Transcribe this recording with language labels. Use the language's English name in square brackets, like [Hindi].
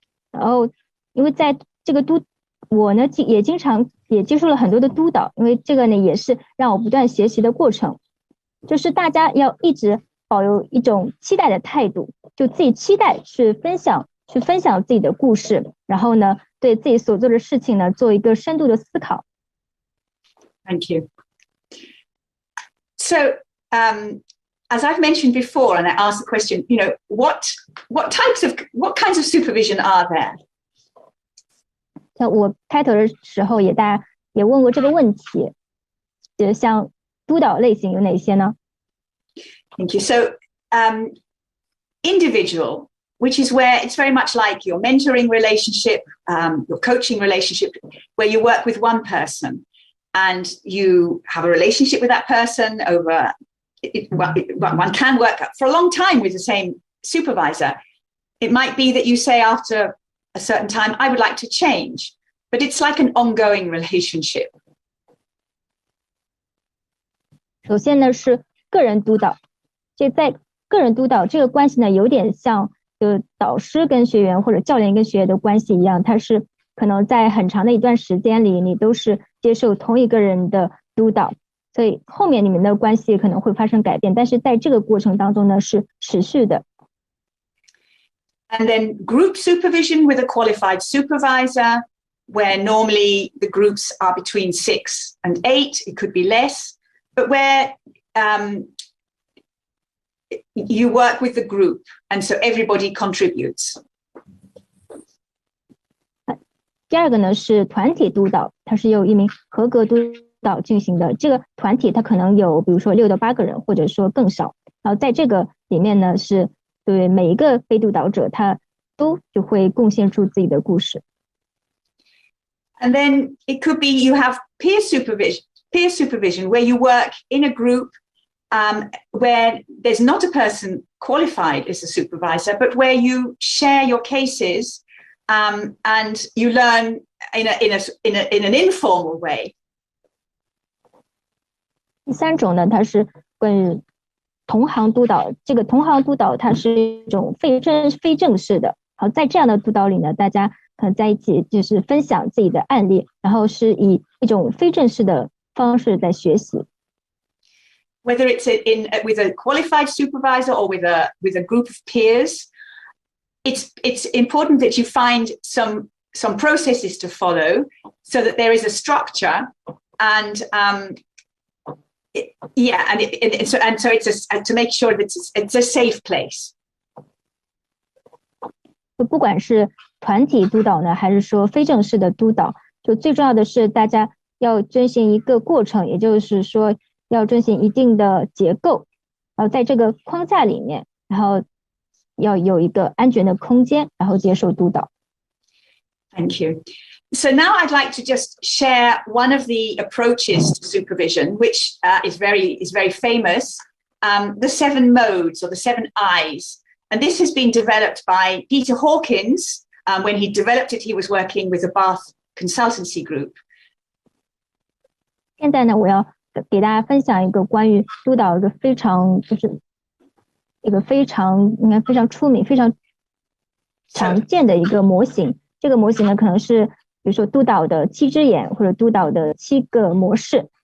[Chinese] 然后因为在这个我呢也经常也接受了很多的督导，因为这个呢也是让我不断学习的过程，就是大家要一直保有一种期待的态度，就自己期待去分享自己的故事，然后呢对自己所做的事情呢做一个深度的思考。 [English] Thank you. So, as I've mentioned before, and I asked the question, what kinds of supervision are there? [Chinese] 像我开头的时候大家也问过这个问题，像督导类型有哪些呢？ [English] Thank you. So, individual, which is where it's very much like your mentoring relationship, your coaching relationship, where you work with one person and you have a relationship with that person over, one can work for a long time with the same supervisor. It might be that you say after a certain time, I would like to change, but it's like an ongoing relationship. [Chinese] 首先呢是个人督导，这在个人督导这个关系呢有点像导师跟学员或者教练跟学员的关系一样，它是可能在很长的一段时间里，你都是接受同一个人的督导，所以后面你们的关系可能会发生改变，但是在这个过程当中呢，是持续的。 [English] And then group supervision with a qualified supervisor, where normally the groups are between 6 and 8, it could be less, but where you work with the group, and so everybody contributes. [Chinese] 第二个呢是团体督导，它是由一名合格督导进行的。这个团体它可能有比如说6到8个人，或者说更少。然后在这个里面呢，是对每一个被督导者他都就会贡献出自己的故事。 [English] And then it could be you have peer supervision where you work in a group where there's not a person qualified as a supervisor, but where you share your cases and you learn in an informal way. [Chinese] 第三种呢，它是关于同行督导。这个同行督导它是一种非正式的。好，在这样的督导里呢，大家可能在一起就是分享自己的案例，然后是以一种非正式的方式在学习。 [English] Whether it's with a qualified supervisor or with a group of peers, it's important that you find some processes to follow so that there is a structure and so it's to make sure that it's a safe place. [Chinese] 就不管是团体督导呢，还是说非正式的督导，就最重要的是大家要遵循一个过程，也就是说要遵循一定的结构，然后在这个框架里面，然后要有一个安全的空间，然后接受督导。 [English] Thank you. So now I'd like to just share one of the approaches to supervision, which is very famous, the 7 modes or the 7 Is. And this has been developed by Peter Hawkins. When he developed it, he was working with a Bath consultancy group. [Chinese] 现在呢，我要给大家分享一个关于督导一个非常出名、非常常见的一个模型。这个模型呢，可能是比如说督导的7只眼或者督导的7个模式。